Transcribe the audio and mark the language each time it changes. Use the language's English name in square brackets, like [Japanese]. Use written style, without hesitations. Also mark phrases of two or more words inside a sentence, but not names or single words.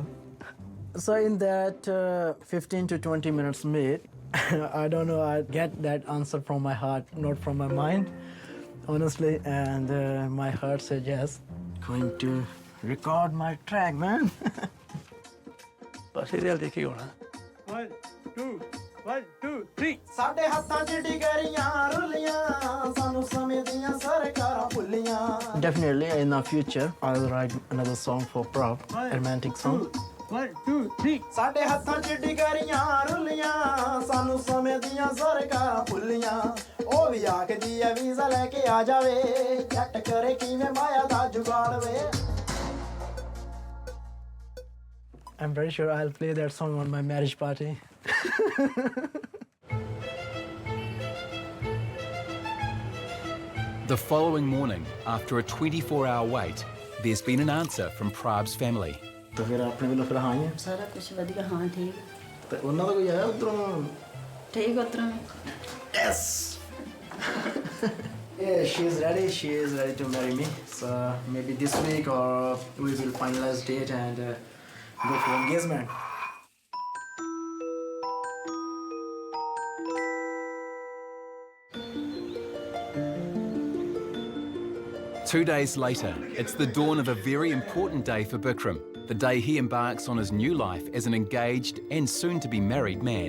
[English] So in that 15 to 20 minutes meet, I don't know, I get that answer from my heart, not from my mind, honestly, and my heart said yes. Going to record my track, man. [Punjabi] ਸੀਰੀਅਲ ਦੇਖੀ ਹੋਣਾ. [English] 1, 2, 1, 2, 3. [Punjabi] ਸਾਡੇ ਹੱਥਾਂ 'ਚ ਡਿਗਰੀਆਂ ਰੁੱਲੀਆਂ ਸਾਨੂੰ ਸਮੇਂ ਦੀਆਂ ਸਰਕਾਰਾਂ ਭੁੱਲੀਆਂ. [English] Definitely in the future I'll write another song for Prab, a romantic song. 1, 2, 3. [Punjabi] ਸਾਡੇ ਹੱਥਾਂ 'ਚ ਡਿਗਰੀਆਂ ਰੁੱਲੀਆਂ ਸਾਨੂੰ ਸਮੇਂ ਦੀਆਂ ਸਰਕਾਰਾਂ ਭੁੱਲੀਆਂ. ਉਹ ਵੀ ਆਖਦੀ ਐ ਵੀਜ਼ਾ ਲੈ ਕੇ ਆ ਜਾਵੇ ਜੱਟ ਕਰੇ ਕਿਵੇਂ ਮਾਇਆ ਦਾ ਜੁਗਾੜ ਵੇ. [English] I'm very sure I'll play that song on my marriage party. The following morning, after a 24-hour wait, there's been an answer from Prab's family. [Hindi] तो फिर आपने भी फिर हाँ ही है? [Punjabi] ਸਾਰਾ ਕੁਝ ਵਧੀਆ ਹਾਂ ਠੀਕ. [Hindi] तो उन्होंने तो कोई आया उधरों? ठीक उधरों. [English] Yes. Yeah, she is ready to marry me. So maybe this week or we will finalize date and go for engagement. Two days later, it's the dawn of a very important day for Bikram, the day he embarks on his new life as an engaged and soon-to-be married man.